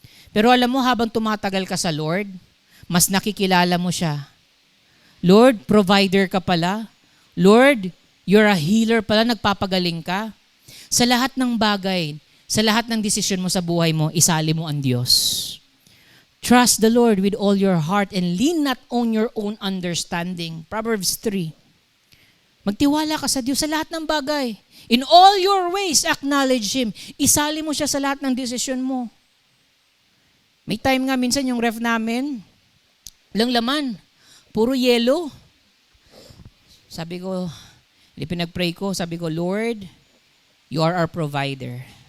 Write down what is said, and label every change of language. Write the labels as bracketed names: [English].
[Filipino] Pero alam mo, habang tumatagal ka sa Lord, mas nakikilala mo siya. Lord, provider ka pala. Lord, [English] you're a healer [Filipino] pala, nagpapagaling ka. Sa lahat ng bagay, sa lahat ng desisyon mo sa buhay mo, isali mo ang Diyos. [English] Trust the Lord with all your heart and lean not on your own understanding. Proverbs 3. [Filipino] Magtiwala ka sa Diyos sa lahat ng bagay. [English] In all your ways, acknowledge Him. [Filipino] Isali mo siya sa lahat ng desisyon mo. May time nga minsan yung ref namin, lang laman, puro yelo. Sabi ko, pinag-pray ko, sabi ko, [English] Lord, you are our provider.